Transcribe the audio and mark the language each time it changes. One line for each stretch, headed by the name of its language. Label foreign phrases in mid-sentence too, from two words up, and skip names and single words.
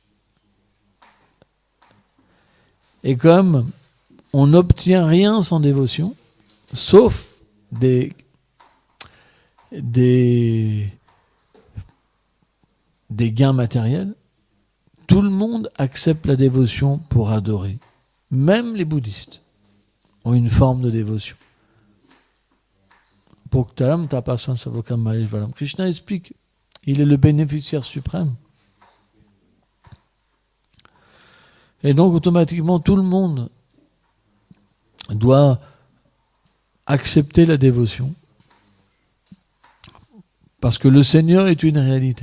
French: Et comme on n'obtient rien sans dévotion, sauf des gains matériels, tout le monde accepte la dévotion pour adorer. Même les bouddhistes ont une forme de dévotion.
Sanskrit: भोक्तारम् तपसम् सवकम् महेश्वरम्.
French: Krishna explique, il est le bénéficiaire suprême. Et donc automatiquement tout le monde doit accepter la dévotion. Parce que le Seigneur est une réalité.